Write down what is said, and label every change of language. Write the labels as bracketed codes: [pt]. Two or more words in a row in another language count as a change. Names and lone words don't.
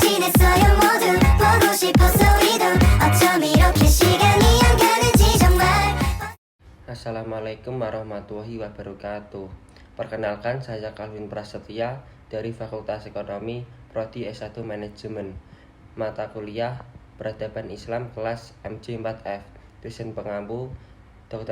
[ko] 있어요 모두 보고 싶어서 우리도 어쩜 이렇게 시간이 안 가는지 정말. [ar] السلام عليكم ورحمة الله وبركاته. [id] Perkenalkan, saya Calvin Prasetya dari Fakultas Ekonomi Prodi S1 Manajemen. Mata kuliah Peradaban Islam kelas MJ4F. Dosen pengampu Dr.